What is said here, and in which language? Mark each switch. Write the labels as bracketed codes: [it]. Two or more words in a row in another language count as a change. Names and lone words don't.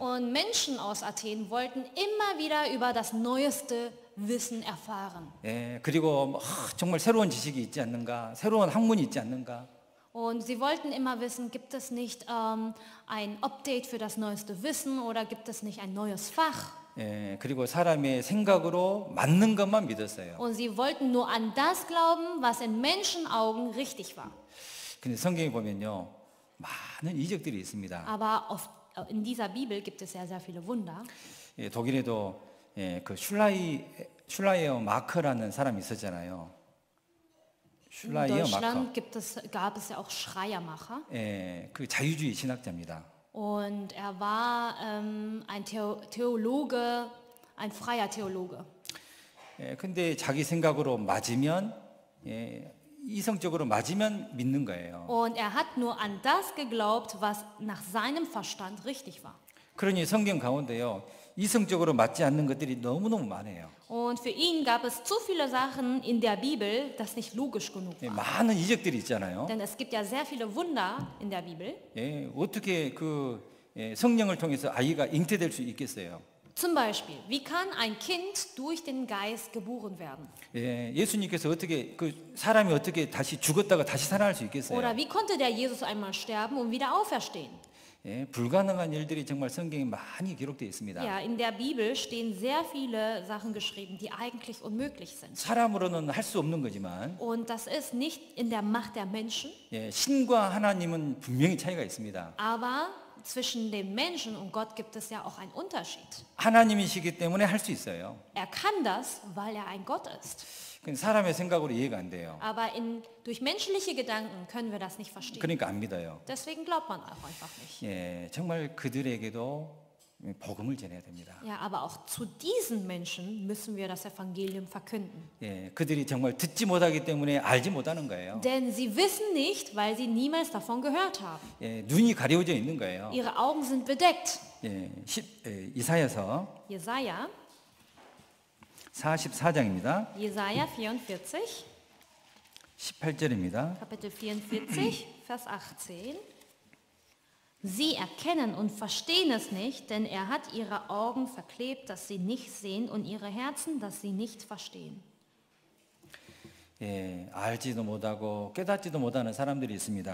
[de] Und Menschen aus Athen wollten immer wieder über das neueste Wissen erfahren. [ko] 예, 그리고 정말 새로운 지식이 있지 않는가, 새로운 학문이 있지 않는가. [de] Und sie wollten immer wissen, gibt es nicht ein Update für das neueste Wissen oder gibt es nicht ein neues Fach? [ko] 예, 그리고 사람의 생각으로 맞는 것만 믿었어요. [de] Und sie wollten nur an das glauben, was in Menschenaugen richtig war. [ko] 근데 성경에 보면요, 많은 이적들이 있습니다. [de] Aber in dieser Bibel gibt es ja sehr viele Wunder. [ko] 예, 독일에도 예, 그 슐라이어 마커라는 사람이 있었잖아요. [de] In [ko] 슐라이어 마커. [de] Deutschland gab es ja auch Schreiermacher. [ko] 예, 그 자유주의 신학자입니다. [de] Und er war ein Theologe, ein freier Theologe. [ko] 예, 근데 자기 생각으로 맞으면 예, 이성적으로 맞으면 믿는 거예요. [de] Und er hat nur an das geglaubt, was nach seinem Verstand richtig war. [ko] 그러니 성경 가운데요, 이성적으로 맞지 않는 것들이 너무너무 많아요. [de] Und für ihn gab es zu viele Sachen in der Bibel, das nicht logisch genug [ko] 예, [de] war. [ko] 많은 이적들이 있잖아요. [de] Denn es gibt ja sehr viele Wunder in der Bibel. [ko] 예, 어떻게 그 예, 성령을 통해서 아이가 잉태될 수 있겠어요? [de] Zum Beispiel, wie kann ein Kind durch den Geist geboren werden? [ko] 예, 예수님께서 어떻게 그 사람이 어떻게 다시 죽었다가 다시 살아날 수 있겠어요? [de] Oder wie konnte der Jesus einmal sterben und wieder auferstehen? [ko] 예, 불가능한 일들이 정말 성경에 많이 기록되어 있습니다. [de] Ja, in der Bibel stehen sehr viele Sachen geschrieben, die eigentlich unmöglich sind. [ko] 사람으로는 할 수 없는 거지만 [de] Und das ist nicht in der Macht der Menschen, [ko] 예, 신과 하나님은 분명히 차이가 있습니다. [de] aber zwischen den Menschen und Gott gibt es ja auch einen Unterschied. [ko] 하나님이시기 때문에 할 수 있어요. [de] Er kann das, weil er ein Gott ist. [ko] 근데 사람의 생각으로 이해가 안 돼요. [de] Aber durch menschliche Gedanken können wir das nicht verstehen. [ko] 그러니까 안 믿어요. [de] Deswegen glaubt man auch einfach nicht. [ko] 예, 정말 그들에게도 복음을 전해야 됩니다. [de] Ja, aber auch zu diesen Menschen müssen wir das Evangelium verkünden. [ko] 예, 그들이 정말 듣지 못하기 때문에 알지 못하는 거예요. [de] Denn sie wissen nicht, weil sie niemals davon gehört haben. [ko] 예, 눈이 가려져 있는 거예요. [de] Ihre Augen sind bedeckt. [ko] 예, 이사야서 Jesaja 44장입니다. [de] Jesaja 44, [ko] 18절입니다. [de] Kapitel 44, Vers 18. Sie erkennen und verstehen es nicht, denn er hat ihre Augen verklebt, dass sie nicht sehen, und ihre Herzen, dass sie nicht verstehen. [ko] 예, 알지도 못하고 깨닫지도 못하는 사람들이 있습니다.